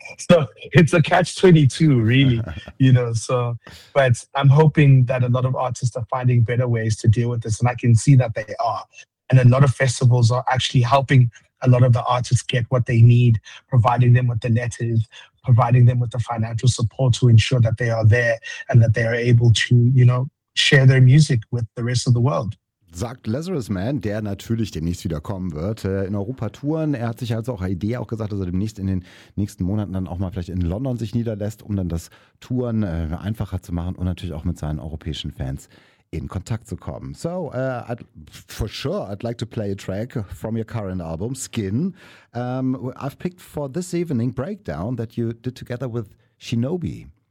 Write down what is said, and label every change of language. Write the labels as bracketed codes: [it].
[en] So it's a catch-22, really. But I'm hoping that a lot of artists are finding better ways to deal with this, and I can see that they are. And a lot of festivals are actually helping a lot of the artists get what they need, providing them with the letters, providing them with the financial support to ensure that they are there and that they are able to, share their music with the rest of the world. [de] Sagt Lazarus Man, der natürlich demnächst wieder kommen wird, in Europa touren. Er hat sich also auch Idee auch gesagt, dass er demnächst in den nächsten Monaten dann auch mal vielleicht in London sich niederlässt, um dann das Touren einfacher zu machen und natürlich auch mit seinen europäischen Fans in Kontakt zu kommen. [en] So, for sure, I'd like to play a track from your current album, Skin. I've picked for this evening Breakdown that you did together with Shinobi.